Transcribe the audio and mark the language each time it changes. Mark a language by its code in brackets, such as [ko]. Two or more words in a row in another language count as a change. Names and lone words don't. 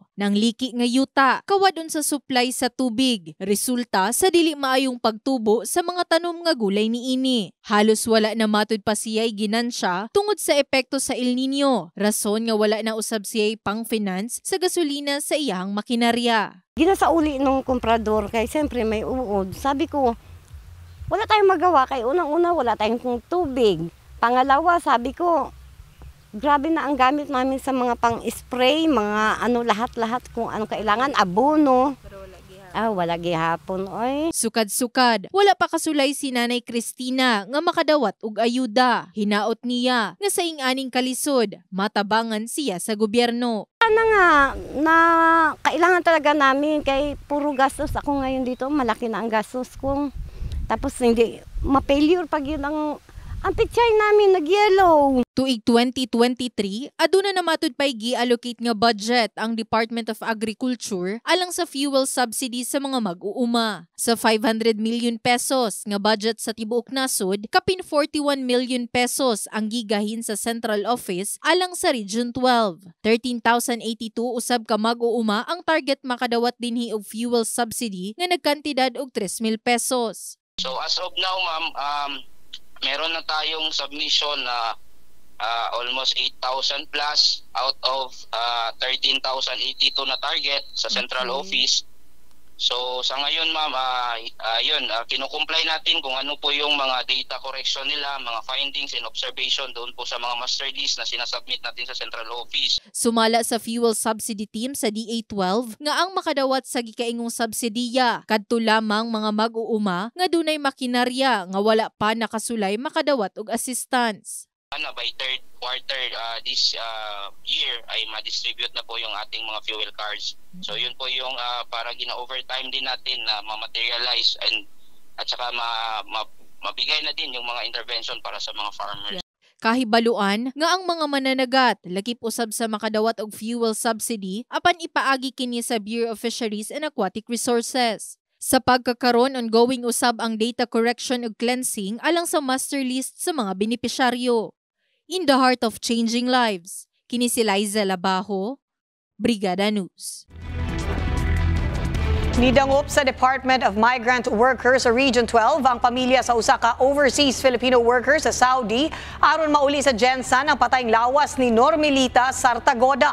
[ceb] Nang liki nga yuta, kawadon sa supply sa tubig. Resulta sa dili maayong pagtubo sa mga tanom nga gulay niini. Halos wala na matud pa siya'y ginansya tungod sa epekto sa El Nino. Rason nga wala na usab siya'y pang-finance sa gasolina sa iyang makinarya. [tl] Ginasauli nung komprador kay siyempre may uod. Sabi ko, wala tayong magawa kay unang-una wala tayong tubig. Pangalawa, sabi ko, grabe na ang gamit namin sa mga pang-spray, mga lahat-lahat kung ano kailangan, abono. [ceb] Wala gihapon, oy. Sukad-sukad, wala pa kasulay si Nanay Cristina nga makadawat og ayuda. Hinaot niya nga sa ing-aning kalisod, matabangan siya sa gobyerno. [tl] Ano nga, na kailangan talaga namin kay puro gastos. Ako ngayon dito, malaki na ang gastos ko. Tapos hindi, ma-failure pag yun ang pichay namin nag-yellow. Tuig 2023, aduna na matud pay gi-allocate nga budget ang Department of Agriculture alang sa [en] fuel subsidy [tl] sa mga mag-uuma. Sa 500 million pesos nga budget sa tibuok nasod, kapin 41 million pesos ang gigahin sa Central Office alang sa Region 12. 13,082 usab ka mag-uuma ang target makadawat dinhi og [en] fuel subsidy [tl] nga nagkantidad og 3,000 pesos. [en] So as of now, [tl] ma'am, meron na tayong submission na [en] almost 8,000 plus out of 13,082 [tl] na target sa Central Office. So sa ngayon, ma'am, kinukumply natin kung ano po yung mga [en] data correction [tl] nila, mga [en] findings and observation [tl] doon po sa mga [en] master list [tl] na sinasubmit natin sa Central Office. [ceb] Sumala sa [en] fuel subsidy team [ceb] sa DA12 nga ang makadawat sa gikaingong subsidiya kadto lamang mga mag-uuma nga dunay makinarya nga wala pa nakasulay makadawat og assistance. [en] By third quarter this year [tl] ay ma-distribute na po yung ating mga [en] fuel cards. [tl] So yun po yung para gina-overtime din natin na ma-materialize at saka mabigay na din yung mga intervention para sa mga farmers. [ceb] Kahibaluan nga ang mga mananagat lakip usab sa makadawat og [en] fuel subsidy [ceb] apan ipaagi kini sa Bureau of Fisheries and Aquatic Resources. Sa pagkakaron, ongoing usab ang [en] data correction [ceb] ug cleansing alang sa [en] master list [ceb] sa mga benepisyaryo. [en] In the heart of changing lives, [ceb] kini si Liza Labajo, Brigada News. Nidangop sa Department of Migrant Workers sa Region 12 ang pamilya sa usa ka [en] overseas Filipino workers [ceb] sa Saudi aron mauli sa Jansan ang patayng lawas ni Normelita Sartagoda.